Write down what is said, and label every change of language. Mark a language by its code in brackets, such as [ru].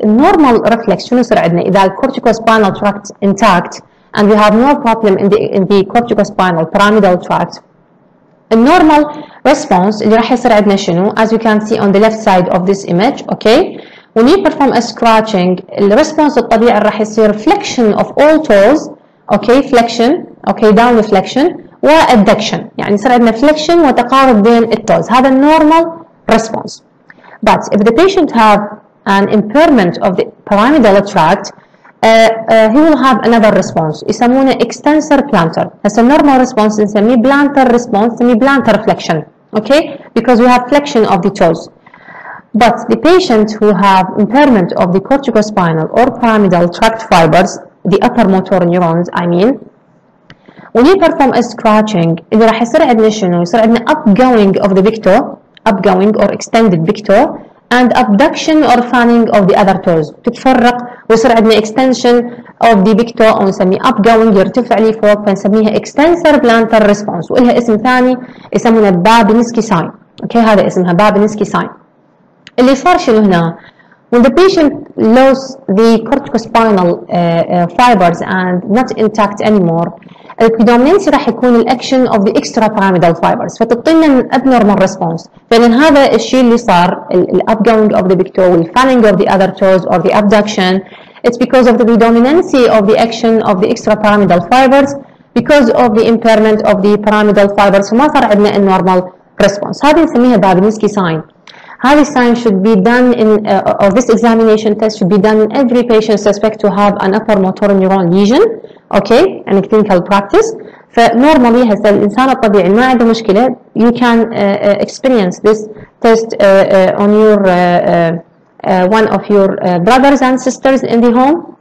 [en] النورمال reflex [ar] شنو يصير عندنا إذا [en] corticospinal tract intact and we have no problem in the corticospinal pyramidal tract. The normal response [ar] اللي راح يصير عندنا شنو؟ [en] As you can see on the left side of this image. Okay, when you perform a scratching, the response [ar] الطبيعي راح يصير [en] flexion of all toes. Okay, flexion. Okay, down flexion [ar] وadduction، يعني يصير عندنا flexion وتقارب بين التوز. هذا [en] normal response. But if the patient have an impairment of the pyramidal tract, he will have another response [ar] يسمونه [en] extensor plantar. [ar] هسه [en] normal response [ar] نسميه [en] plantar response، نسميه plantar flexion. Okay, because we have flexion of the toes. But the patient who have impairment of the corticospinal or pyramidal tract fibers, the upper motor neurons I mean, when you perform a scratching [ar] اللي راح يصير عندنا [en] شنو؟ يصير عندنا upgoing of the big toe, upgoing or extended big toe, and abduction or fanning of the other toes. [ar] تتفرق ويصير عندنا [en] extension of the big toe [ar] ونسميه upgoing يرتفع لي فوق فنسميها [en] extensor plantar response، [ar] ولها اسم ثاني يسمونه بابنسكي sign. اوكي، هذا اسمها بابنسكي sign. اللي صار شنو هنا؟ [en] When the patient lost the corticospinal fibers and not intact anymore, [ar] البريدومينسي راح يكون الاكشن [en] of the extrapyramidal fibers، [ar] فتعطينا [en] abnormal response. [ar] فإن هذا الشيء اللي صار [en] الupgoing of the big toe والfanning of the other toes or the abduction It's because of the predominancy of the action of the extrapyramidal fibers, because of the impairment of the pyramidal fibers. [ar] فما صار عندنا الnormal response. هذه نسميها بابينسكي sign. [en] هذه sign should be done in or this examination test should be done in every patient suspect to have an upper motor neuron lesion, okay, and clinical practice. [ar] فنورمالي هسه الانسان الطبيعي ما عنده مشكله. [en] You can experience this test on your one of your brothers and sisters in the home.